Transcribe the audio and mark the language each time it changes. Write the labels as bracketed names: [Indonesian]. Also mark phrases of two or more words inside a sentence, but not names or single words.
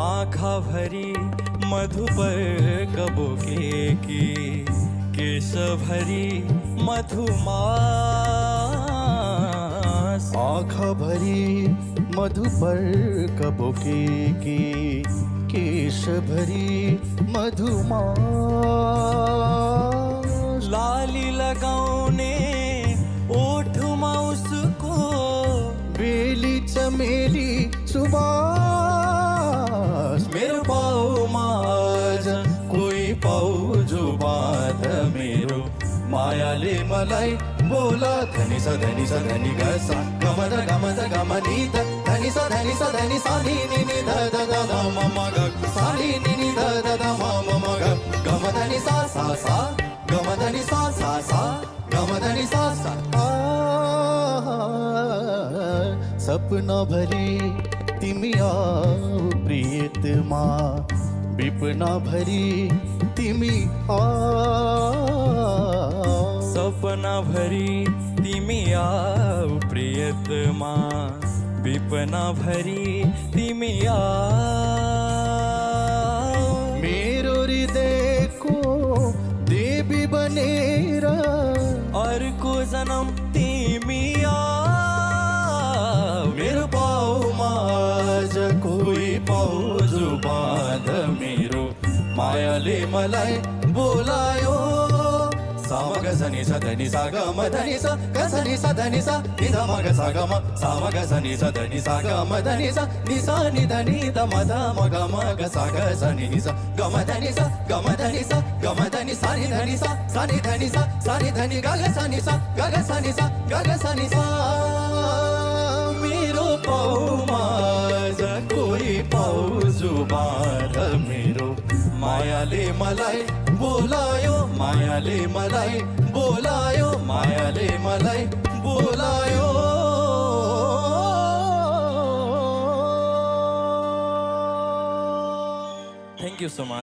[Nepali] आँखा भरी मधु पर कबो की केश भरी मधुमास। आँखा भरी मधु पर कबो की केश भरी मधुमास। लाली लगाउने ओठमा उसको बेली चमेली सुबास। मेरो पाउमा आज कोही पाउजु बाँध मेरो मायाले मलाई बोला। धनी सा धनी सा धनी ग सा गमद गमद गमनी ध धनी सा धनी सा धनी सा नी नी नी ध ध ध ध म म ग सा नी नी नी ध ध ध म म ग गम धनी सा सा सा गम धनी सा सा सा गम धनी सा सा। सपना भरी तिमी आऊ प्रियतमा विपना भरी तिमी सपना भरी तिमी आऊ प्रियतमा विपना भरी तिमी आऊ। मेरो हृदयको देवी बनेर अर्को जन्म तिमी आऊ। मेरो पाउमा आज कोही पाउजु बाँध मेरो मायाले मलाई बोलायो। साम ग सनि सा धनि सा ग म धनि सा ग सनि सा धनि सा नि ध म ग सा ग म सा म ग सनि सा धनि सा ग म धनि सा नि सा नि ध नि ध म ध म ग म ग सा ग सनि नि सा ग म धनि सा ग म धनि सा ग म धनि सा नि धनि सा सा नि धनि सा सा नि धनि ग ग सा नि सा ग ग सा नि सा ग ग सा नि सा। मेरो पाउमा आज कोही पाउजु बाँध मेरो मायाले मलाई बोलायो। मायाले मलाई बोलायो। मायाले मलाई बोलायो। [English] thank you so much.